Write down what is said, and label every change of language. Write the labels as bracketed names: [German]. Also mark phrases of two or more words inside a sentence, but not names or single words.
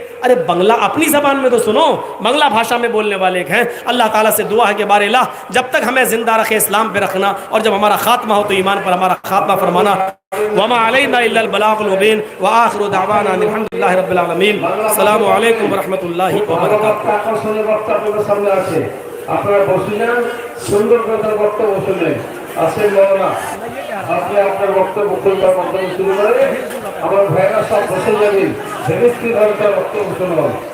[Urdu] ارے بنگلہ اپنی زبان میں تو سنو، بنگلہ بھاشا میں بولنے والے ایک ہیں۔ اللہ تعالیٰ سے دعا ہے کہ بار الہ جب تک ہمیں زندہ رکھے اسلام پہ رکھنا، اور جب ہمارا خاتمہ ہو تو ایمان پر ہمارا خاتمہ فرمانا۔ [Arabic] وما علینا الا البلاغ المبین وآخر دعوانا الحمد للہ رب العالمین۔ السلام علیکم ورحمۃ اللہ وبرکاتہ۔ [Bangla] আপনারা বসিলেন, সুন্দর কথা বক্তব্য শুনলেন। আসেন মৌলানা, আপনি আপনার বক্তব্য খুলবার মাধ্যমে শুরু করে আমার ভাইরা সব বসে যাবেন, ভেবেস্তি ভাবে তার বক্তব্য শুনবেন।